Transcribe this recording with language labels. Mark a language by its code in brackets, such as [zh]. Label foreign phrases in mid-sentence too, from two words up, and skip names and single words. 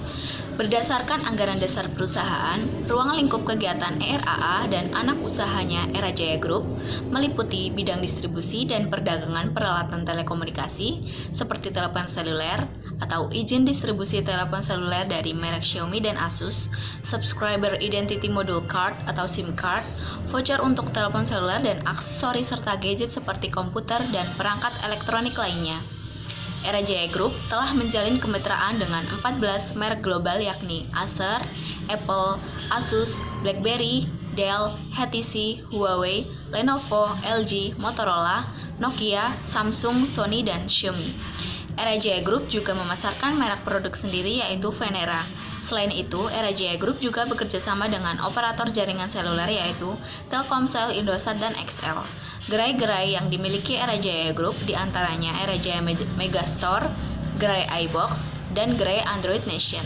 [id] Berdasarkan anggaran dasar perusahaan, ruang lingkup kegiatan ERAA dan anak usahanya Era Jaya Group meliputi bidang distribusi dan perdagangan peralatan telekomunikasi seperti telepon seluler atau izin distribusi telepon seluler dari merek Xiaomi dan Asus, [en] subscriber identity module card [id] atau [en] SIM card, [id] voucher untuk telepon seluler dan aksesoris serta gadget seperti komputer dan perangkat elektronik lainnya. Era Jaya Group telah menjalin kemitraan dengan 14 merek global yakni Acer, Apple, Asus, BlackBerry, Dell, HTC, Huawei, Lenovo, LG, Motorola, Nokia, Samsung, Sony, dan Xiaomi. Era Jaya Group juga memasarkan merek produk sendiri yaitu Venera. Selain itu, Era Jaya Group juga bekerja sama dengan operator jaringan seluler yaitu Telkomsel, Indosat, dan XL. Gerai-gerai yang dimiliki Era Jaya Group diantaranya Era Jaya Megastore, Gerai iBox, dan Gerai Android Nation.